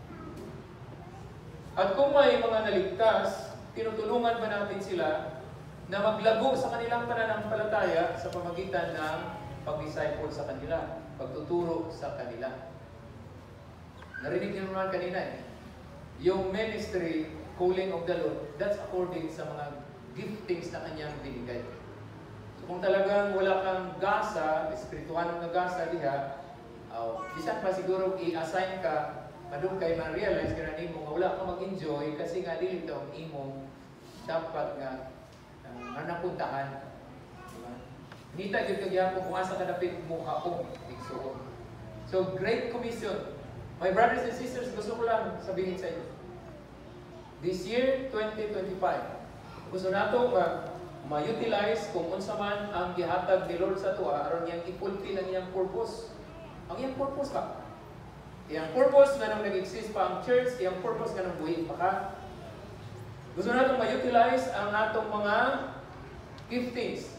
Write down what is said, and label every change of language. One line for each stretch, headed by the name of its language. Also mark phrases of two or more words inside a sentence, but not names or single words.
Filipino: At kung may mga naligtas, tinutulungan ba natin sila na maglago sa kanilang pananampalataya sa pamagitan ng pag-disciple sa kanila, pagtuturo sa kanila. Narinig niyo naman kanina yung ministry,
English: calling of the Lord, that's according
Filipino: sa mga giftings na kanyang binigay.
Cebuano: So kung talagang wala kang gasa, espiritual na gasa diha, bisan pa siguro i-assign ka, madung kay ma-realize ka na nimo nga wala ka mag-enjoy kasi nga dili ito ang imong dapat nga napuntahan.
Filipino: Diba?
Cebuano: Nita yun kagyan kung asa ka dapit mukha ko, igsuon.
English: So great commission. My brothers and sisters,
Filipino: gusto ko lang sabihin sa inyo.
English: This year, 2025,
Cebuano: gusto nato ma-utilize kung unsa man ang gihatag ni Lord sa tuwa aron niyang i-fulfill ang iyang purpose. Ang iyang purpose ba? Iyang purpose nga nang nag-exist pa ang church, iyang purpose nga nang buhay pa ka. Gusto natong ma-utilize ang atong mga giftings.